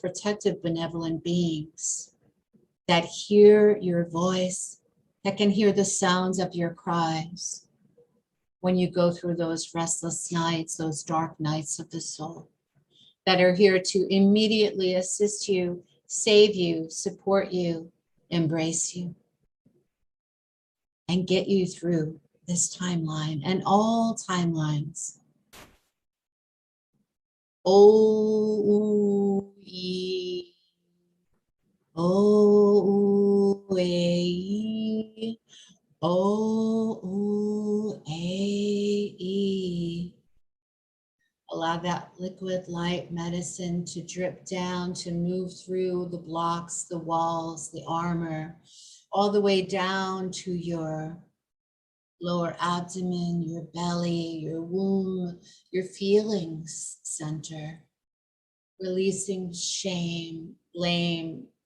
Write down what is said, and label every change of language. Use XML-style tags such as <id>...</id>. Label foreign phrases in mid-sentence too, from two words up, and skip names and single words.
<en>protective, benevolent beings that hear your voice, that can hear the sounds of your cries when you go through those restless nights, those dark nights of the soul, that are here to immediately assist you, save you, support you, embrace you, and get you through this timeline and all timelines. O-E. O-U-A-E, O-U-A-E. Allow that liquid light medicine to drip down, to move through the blocks, the walls, the armor, all the way down to your lower abdomen, your belly, your womb, your feelings center, releasing shame, blame,</en>